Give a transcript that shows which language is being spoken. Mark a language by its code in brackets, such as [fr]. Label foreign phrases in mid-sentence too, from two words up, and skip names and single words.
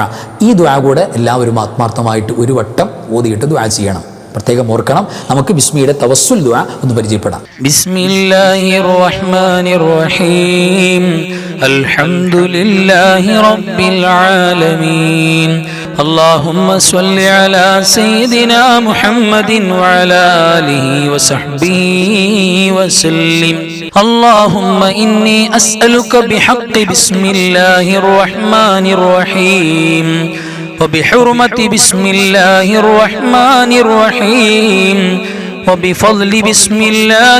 [ml] ഈ ദുആ കൂടെ എല്ലാവരും ആത്മാർത്ഥമായിട്ട് ഒരു വട്ടം ഓതിയിട്ട് ദുആ ചെയ്യണം. പ്രത്യേകം ഓർക്കണം. നമുക്ക് ബിസ്മിയുടെ തവസ്സുൽ ദുആ ഒന്ന് പരിചയപ്പെടാം. [ar] بسم الله الرحمن الرحيم الحمد لله رب العالمين اللهم صل على سيدنا محمد وعلى آله وصحبه وسلم اللهم إني أسألك بحق بسم الله الرحمن الرحيم وبحرمة بسم الله الرحمن الرحيم وبفضل بسم الله